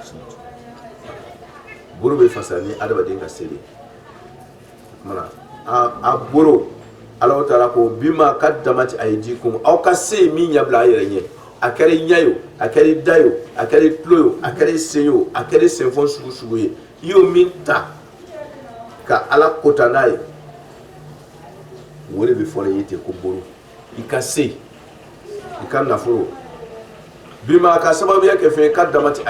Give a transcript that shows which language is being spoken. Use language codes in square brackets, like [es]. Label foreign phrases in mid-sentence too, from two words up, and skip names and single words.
[bm] buru bɛ fasa ni adamaden ka se de ye mana a buru Ala Ta'ala ko [ar] بما قدمت أيديكم [bm] aw ka se min ɲɛbila a yɛrɛ ɲɛ a kɛra i ɲɛ ye a kɛra i da ye a kɛra i tulo ye a kɛra i sen ye a kɛra i senfɔn sugu sugu ye i y'o min ta ka Ala kota n'a ye o de bɛ fɔ i ye ten ko buru i ka se i ka nafolo bima ka sababuya kɛ fɛn qaddamat